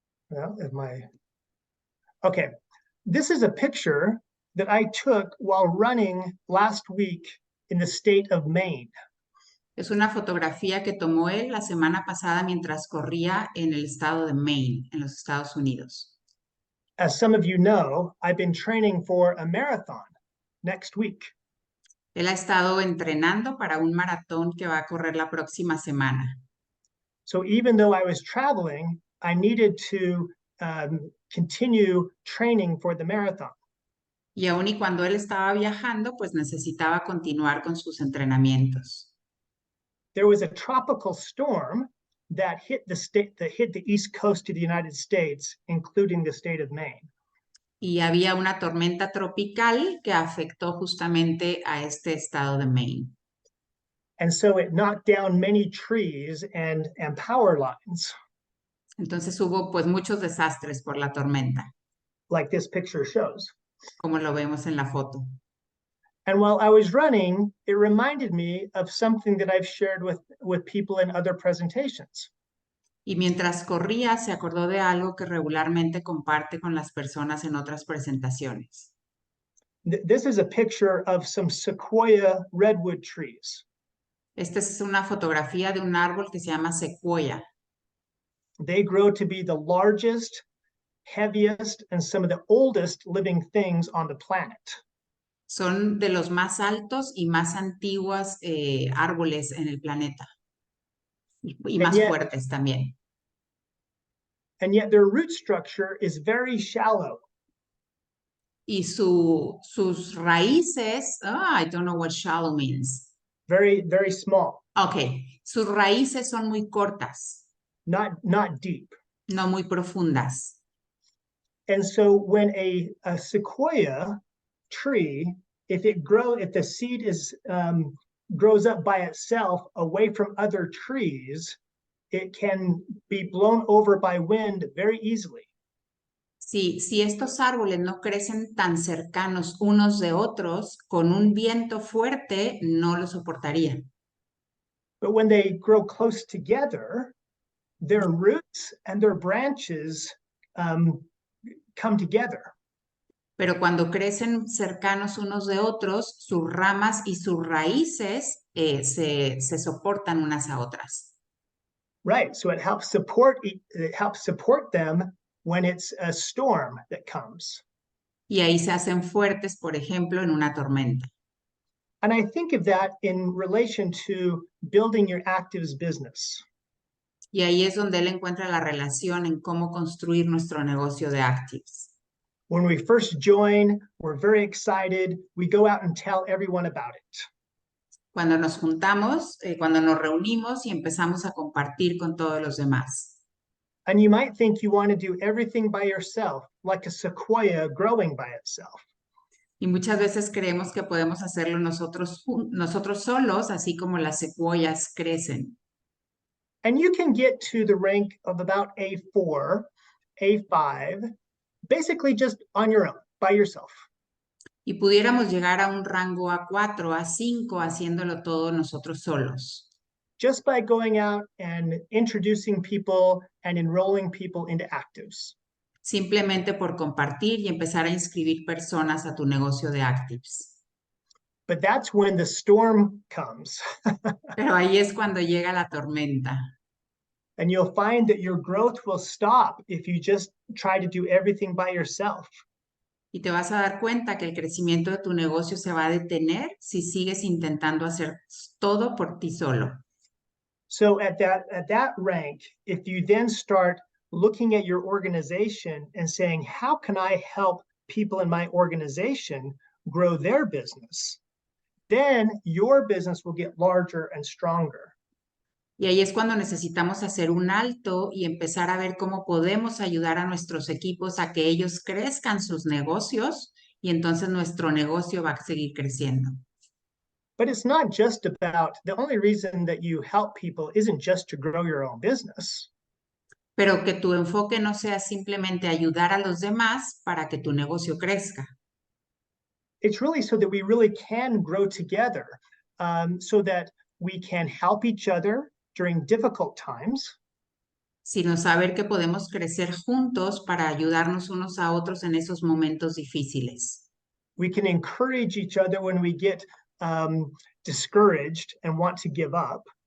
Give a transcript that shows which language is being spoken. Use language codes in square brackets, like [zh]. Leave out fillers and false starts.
[en] Well, okay. This is a picture that I took while running last week in the state of Maine. [es] Es una fotografía que tomó él la semana pasada mientras corría en el estado de Maine, en los Estados Unidos. [en] As some of you know, I've been training for a marathon next week. [es] Él ha estado entrenando para un maratón que va a correr la próxima semana. [en] So even though I was traveling, I needed to continue training for the marathon. [es] Y aun y cuando él estaba viajando, pues necesitaba continuar con sus entrenamientos. [en] There was a tropical storm that hit the east coast of the United States, including the state of Maine. [es] Y había una tormenta tropical que afectó justamente a este estado de Maine. [en] And so it knocked down many trees and power lines, [es] Entonces hubo pues muchos desastres por la tormenta, [en] like this picture shows. [es] como lo vemos en la foto. [en] And while I was running, it reminded me of something that I've shared with people in other presentations. [es] Y mientras corría, se acordó de algo que regularmente comparte con las personas en otras presentaciones. [en] This is a picture of some sequoia redwood trees. [es] Esta es una fotografía de un árbol que se llama secuoya. [en] They grow to be the largest, heaviest, and some of the oldest living things on the planet. [es] Son de los más altos y más antiguos árboles en el planeta. Y [en] And [es] más [en] yet, [es] fuertes también. [en] and yet their root structure is very shallow. [es] Y sus raíces, [en] I don't know what shallow means. Very, very small, [es] Ok, sus raíces son muy cortas, [en] not deep. [es] no muy profundas. [en] And so when a sequoia tree, if the seed grows up by itself away from other trees, it can be blown over by wind very easily. [es] Si estos árboles no crecen tan cercanos unos de otros, con un viento fuerte no lo soportarían. [en] But when they grow close together, their roots and their branches come together. [es] Pero cuando crecen cercanos unos de otros, sus ramas y sus raíces se soportan unas a otras. [en] Right. So it helps support them when it's a storm that comes. [es] Y ahí se hacen fuertes, por ejemplo, en una tormenta. [en] And I think of that in relation to building your actives business. [es] Y ahí es donde él encuentra la relación en cómo construir nuestro negocio de Actives. [en] When we first join, we're very excited. We go out and tell everyone about it. [es] Cuando nos juntamos, cuando nos reunimos y empezamos a compartir con todos los demás. [en] And you might think you want to do everything by yourself, like a sequoia growing by itself. [es] Y muchas veces creemos que podemos hacerlo nosotros solos, así como las secuoyas crecen. [en] And you can get to the rank of about A4, A5, basically just on your own, by yourself. [es] Y pudiéramos llegar a un rango A4, A5, haciéndolo todo nosotros solos. [en] Just by going out and introducing people and enrolling people into actives. [es] Simplemente por compartir y empezar a inscribir personas a tu negocio de Actives. [en] But that's when the storm comes. [es] Pero ahí es cuando llega la tormenta. [en] And you'll find that your growth will stop if you just try to do everything by yourself. [es] Y te vas a dar cuenta que el crecimiento de tu negocio se va a detener si sigues intentando hacer todo por ti solo. [en] So at that rank, if you then start looking at your organization and saying, how can I help people in my organization grow their business? Then your business will get larger and stronger. [es] Y ahí es cuando necesitamos hacer un alto y empezar a ver cómo podemos ayudar a nuestros equipos a que ellos crezcan sus negocios y entonces nuestro negocio va a seguir creciendo. [en] But it's not just about, the only reason that you help people isn't just to grow your own business. [es] Pero que tu enfoque no sea simplemente ayudar a los demás para que tu negocio crezca. [en] It's really so that we really can grow together, so that we can help each other during difficult times. [es] Sino saber que podemos crecer juntos para ayudarnos unos a otros en esos momentos difíciles. [en] We can encourage each other when we get discouraged and want to give up.